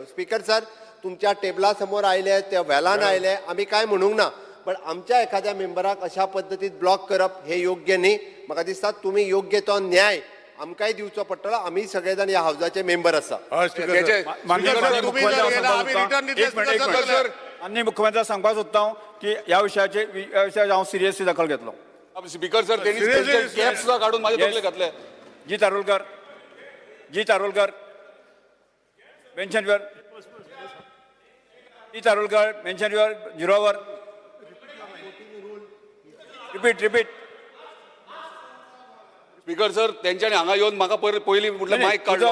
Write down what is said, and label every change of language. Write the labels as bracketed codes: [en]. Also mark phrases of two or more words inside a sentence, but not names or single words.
[en] Speaker sir [kok] तुमच्या टेबला समोर आयले त्या व्हेलान आयले आमी काय म्हणूंक ना पण आमच्या एखाद्या मेंबराक अशा पद्दतीत ब्लॉक करप हे योग्य न्ही. म्हाका दिसता तुम्ही योग्य तो न्याय आमकांय दिवचो पडटलो. [mr] आम्ही सगळेजण या हाऊसाचे मेंबर आसा. [kok] माननीय मुख्यमंत्री सांगपाक सोदता की ह्या विशयाचेर हांव सिरियसली दखल घेतलो. [en] Speaker sir [mr] त्यांनी कॅप सुद्धा काढून माझ्या तकले घातले. [en] G Tarolkar mention your G Tarolkar mention your zero hour. रिपीट Speaker sir [kok] त्यांच्यानी हांगा येऊन म्हाका पयलीं म्हटलं मायक काढलो.